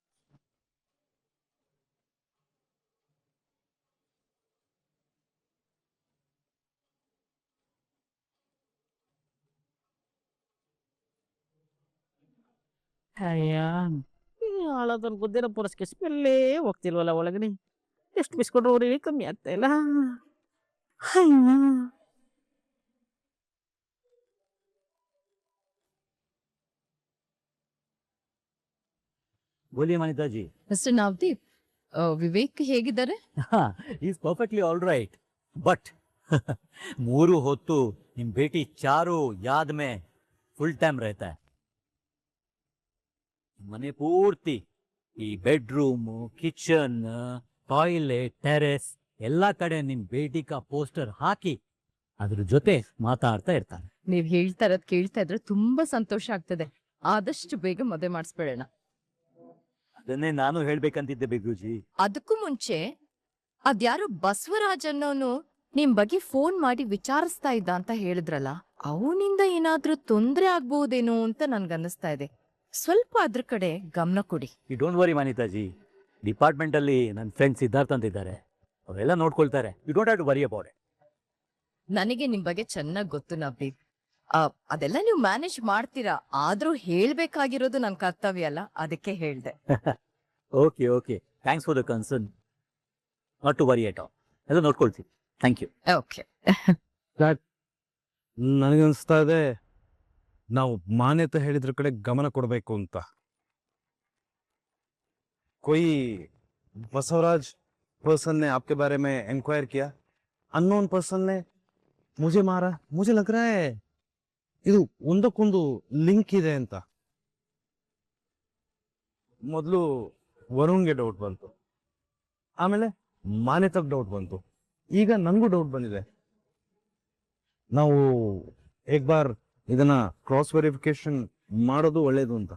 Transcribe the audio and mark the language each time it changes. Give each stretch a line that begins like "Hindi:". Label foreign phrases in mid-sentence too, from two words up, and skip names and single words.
Kannada: ಹಾಳದನ್ ಬುದ್ಧಿನ ಪುರಸ್ಕೆ ಸ್ಮೆಲ್ಲೇ ಹೋಗ್ತಿಲ್ವಲ್ಲ ಒಳಗಡೆ. ಎಷ್ಟು ಬಿಸ್ಕೊಂಡ್ರು ಅವ್ರಿಗೆ ಕಮ್ಮಿ ಆಗ್ತಾ ಇಲ್ಲ.
Hindi: बोलिए मनीता जी.
Kannada: ಮಿಸ್ಟರ್ ನವದೀಪ್, ವಿವೇಕ್ ಹೇಗಿದ್ದಾರೆ?
English: is perfectly all right. but
Kannada: ಮೂರು ಹೊತ್ತು ನಿಮ್ ಭೇಟಿ ಚಾರು
Hindi: याद में फुल टाइम रहता है.
Kannada: ಮನೆ ಪೂರ್ತಿ ಈ ಬೆಡ್ರೂಮ್, ಕಿಚನ್, ಟಾಯ್ಲೆಟ್, ಟೆರೆಸ್ ಎಲ್ಲಾ ಕಡೆ ನಿಮ್
Hindi: बेटी का
Kannada: ಪೋಸ್ಟರ್ ಹಾಕಿ ಅದ್ರ ಜೊತೆ ಮಾತಾಡ್ತಾ ಇರ್ತಾನೆ. ನೀವ್ ಹೇಳ್ತಾ ಇರೋದ್ ಕೇಳ್ತಾ ಇದ್ರೆ ತುಂಬಾ ಸಂತೋಷ ಆಗ್ತದೆ. ಆದಷ್ಟು ಬೇಗ ಮದುವೆ ಮಾಡಿಸ್ಬಿಡೋಣ. ಅದನ್ನೇ ನಾನು ಹೇಳ್ಬೇಕಂತಿದ್ದೆ ಬಿಗುಜಿ. ಅದಕ್ಕೂ ಮುಂಚೆ ಅದ್ಯಾರೋ ಬಸವರಾಜ್ ಅನ್ನೋನು ನಿಮ್ ಬಗ್ಗೆ ಫೋನ್ ಮಾಡಿ ವಿಚಾರಿಸ್ತಾ ಇದ್ದ ಅಂತ ಹೇಳಿದ್ರಲ್ಲ, ಅವನಿಂದ ಏನಾದ್ರೂ ತೊಂದ್ರೆ ಆಗ್ಬಹುದೇನೋ ಅಂತ ನನ್ಗನ್ನಿಸ್ತಾ ಇದೆ. ಸ್ವಲ್ಪ ಅದ್ರ ಕಡೆ ಗಮನ ಕೊಡಿ.
English: you don't worry ಮನಿತಾಜಿ.
Kannada: ಡಿಪಾರ್ಟ್ಮೆಂಟ್ ಅಲ್ಲಿ ನನ್ನ ಫ್ರೆಂಡ್ ಸಿದ್ಧಾರ್ಥ್ ಅಂತ ಇದ್ದಾರೆ, ಅವರೆಲ್ಲ ನೋಡ್ಕೊಳ್ತಾರೆ.
English: you don't have to worry about it.
Kannada: ನನಗೆ ನಿಮ್ ಬಗ್ಗೆ ಚೆನ್ನಾಗ್ ಗೊತ್ತು ನವದೀಪ್. ಅದೆಲ್ಲ ನೀವು ಮ್ಯಾನೇಜ್ ಮಾಡ್ತೀರಾ. ಆದ್ರೂ ಹೇಳ್ಬೇಕಾಗಿರೋದು ನನ್ ಕರ್ತವ್ಯ ಅಲ್ಲ, ಅದಕ್ಕೆ ಹೇಳ್ದೆ.
English: okay okay, thanks for the concern. not to worry at all.
Kannada: ಎಲ್ಲ ನೋಡ್ಕೊಳ್ತೀವಿ.
English: thank you.
Kannada: ಓಕೆ. ನನಗನ್ಸ್ತಾ ಇದೆ ನಾವು ಮಾನ್ಯತೆ ಹೇಳಿದ್ರ ಕಡೆ ಗಮನ ಕೊಡಬೇಕು ಅಂತ.
Hindi: कोई बसवराज पर्सन ने आपके बारे में इंक्वायर किया?
English: unknown person
Hindi: ने मुझे मारा. मुझे लग रहा है
Kannada: ಇದು ಒಂದಕ್ಕೊಂದು ಲಿಂಕ್ ಇದೆ ಅಂತ. ಮೊದಲು ವರುಣ್ಗೆ ಡೌಟ್ ಬಂತು, ಆಮೇಲೆ ಮಾನ್ಯತೆಗೆ ಡೌಟ್ ಬಂತು, ಈಗ ನನಗೂ ಡೌಟ್ ಬಂದಿದೆ. ನಾವು
Hindi: एक बार
Kannada: ಇದನ್ನ
English: cross verification
Kannada: ಮಾಡೋದು ಒಳ್ಳೇದು ಅಂತ.